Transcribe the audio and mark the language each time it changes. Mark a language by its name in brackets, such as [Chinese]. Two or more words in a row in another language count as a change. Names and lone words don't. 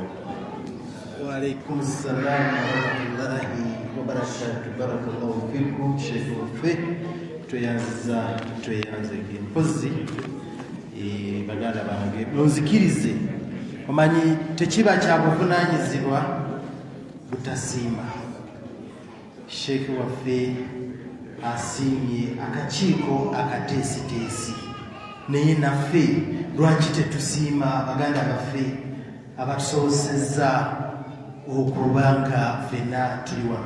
[Arabic] وعليكم السلام ورحمة الله وبركاته. بارك الله فيكم شيخ وفي [Ganda] tuyanze mpozi baganda bange munzikirize omanyi tekiba kyabuvunaanyizibwa butasiima. Sheekh waffe asiimye akakiiko akateesiteesi naye naffe lwaki tetusiima baganda baffe abatusobozesezza okubanga ffenna tuli wano.